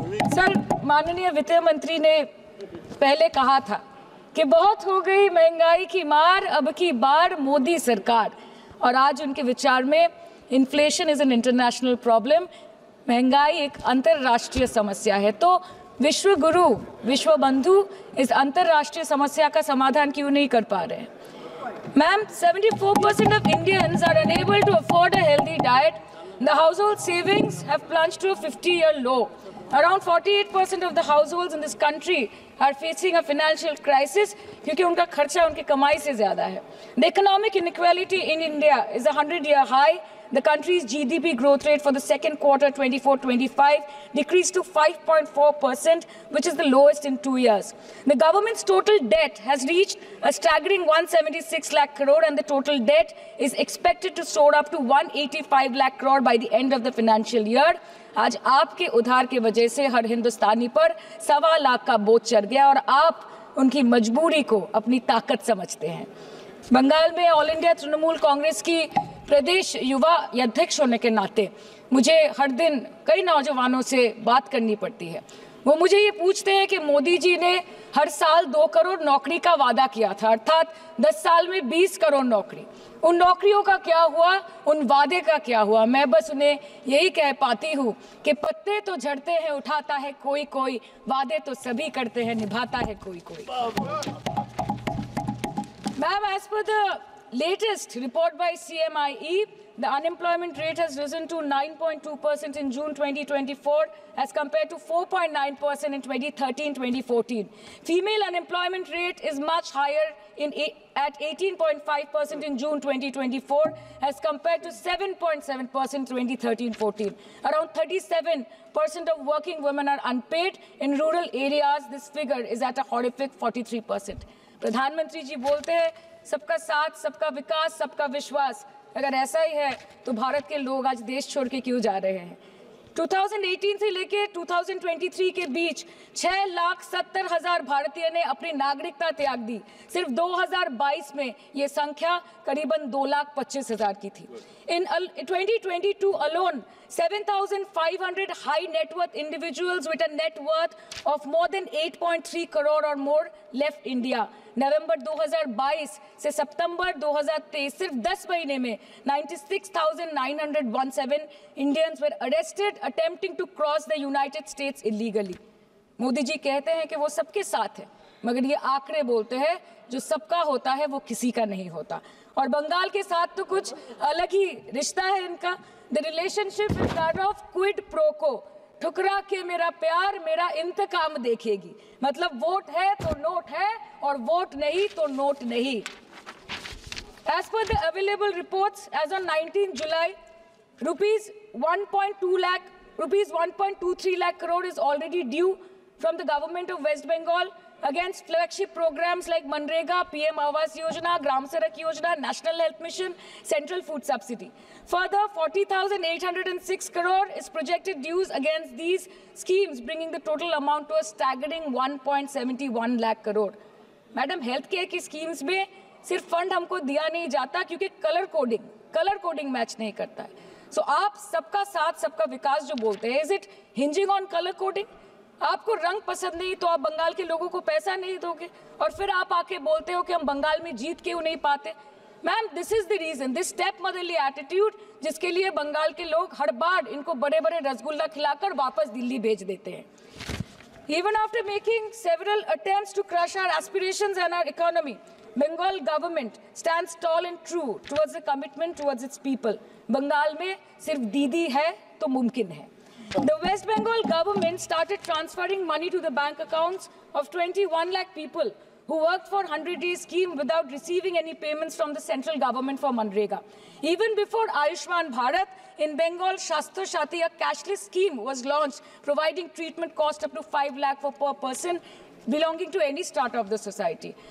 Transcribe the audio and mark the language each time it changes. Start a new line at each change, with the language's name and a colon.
Hindi: Sir, माननीय वित्त मंत्री ने पहले कहा था कि बहुत हो गई महंगाई की मार, अब की बार मोदी सरकार, और आज उनके विचार में
English: inflation is an international problem,
Hindi: महंगाई एक अंतर्राष्ट्रीय समस्या है। तो विश्व गुरु विश्व बंधु इस अंतर्राष्ट्रीय समस्या का समाधान क्यों नहीं कर पा रहे हैं?
English: Ma'am, 74% of Indians are unable to afford a healthy diet. The household savings have plunged to a 50-year low. Around 48% of the households in this country are facing a financial crisis
Hindi: क्योंकि उनका खर्चा उनकी कमाई से ज़्यादा है.
English: The economic inequality in India is a 100-year high. The country's GDP growth rate for the second quarter 24-25 decreased to 5.4%, which is the lowest in 2 years. The government's total debt has reached a staggering 176 lakh crore, and the total debt is expected to soar up to 185 lakh crore by the end of the financial year.
Hindi: आज आपके उधार की वजह से हर हिंदुस्तानी पर 1.25 लाख का बोझ चढ़ गया और आप उनकी मजबूरी को अपनी ताकत समझते हैं। बंगाल में ऑल इंडिया तृणमूल कांग्रेस की प्रदेश युवा अध्यक्ष होने के नाते मुझे हर दिन कई नौजवानों से बात करनी पड़ती है। वो मुझे ये पूछते हैं कि मोदी जी ने हर साल 2 करोड़ नौकरी का वादा किया था, अर्थात 10 साल में 20 करोड़ नौकरी। उन नौकरियों का क्या हुआ, उन वादे का क्या हुआ? मैं बस उन्हें यही कह पाती हूँ कि पत्ते तो झड़ते हैं उठाता है कोई कोई, वादे तो सभी करते हैं निभाता है कोई कोई। Ma'am, as per the latest report by CMIE, the unemployment rate has risen to 9.2% in June 2024 as compared to 4.9% in 2013-2014. Female unemployment rate is much higher at 18.5% in June 2024 as compared to 7.7% in 2013-14. Around 37% of working women are unpaid. In rural areas, this figure is at a horrific 43%. प्रधानमंत्री जी बोलते हैं सबका साथ, सबका विकास, सबका विश्वास। अगर ऐसा ही है तो भारत के लोग आज देश छोड़ के क्यों जा रहे हैं? 2018 से लेके 2023 के बीच 6,70,000 भारतीय ने अपनी नागरिकता त्याग दी। सिर्फ 2022 में ये संख्या करीबन 2,25,000 की थी।
English: In 2022 alone, 7,500 high net worth individuals with a net worth of more than 8.3 crore or more left India.
Hindi: नवंबर 2022 से सितंबर 2023 सिर्फ 10 महीने में
English: 96,917 Indians were arrested attempting to cross the United States illegally.
Hindi: Modi ji कहते हैं कि वो सबके साथ है, मगर ये आंकड़े बोलते हैं जो सबका होता है वो किसी का नहीं होता। और बंगाल के साथ तो कुछ अलग ही रिश्ता है इनका।
English: The relationship is that of quid pro quo.
Hindi: ठुकरा के मेरा प्यार मेरा इंतकाम देखेगी। मतलब वोट है तो नोट है और वोट नहीं तो नोट नहीं।
English: As per the available reports, as on 19 July, rupees 1.23 lakh crore is already due from the government of West Bengal against flagship programs like Manrega, PM Awas Yojana, Gram Sadak Yojana, National Health Mission, Central Food Subsidy. Further, 40,806 crore is projected dues against these schemes, bringing the total amount to a staggering 1.71 lakh crore.
Hindi: Madam, health care की schemes में सिर्फ fund हमको दिया नहीं जाता क्योंकि colour coding match नहीं करता है। सो आप सबका साथ सबका विकास जो बोलते हैं,
English: Is it hinging on colour coding?
Hindi: आपको रंग पसंद नहीं तो आप बंगाल के लोगों को पैसा नहीं दोगे और फिर आप आके बोलते हो कि हम बंगाल में जीत क्यों नहीं पाते। Ma'am,
English: this is the reason, this step motherly attitude,
Hindi: जिसके लिए बंगाल के लोग हर बार इनको बड़े बड़े रसगुल्ला खिलाकर वापस दिल्ली भेज देते हैं।
English: Even after making several attempts to crush our aspirations and our economy, Bengal government stands tall and true towards the commitment towards its people.
Hindi: Bengal में सिर्फ दीदी है तो मुमकिन है.
English: The West Bengal government started transferring money to the bank accounts of 21 lakh people who worked for 100-day scheme without receiving any payments from the central government for Manrega. Even before Ayushman Bharat, in Bengal, Shastra Shati, a cashless scheme was launched, providing treatment cost up to 5 lakh for per person belonging to any strata of the society.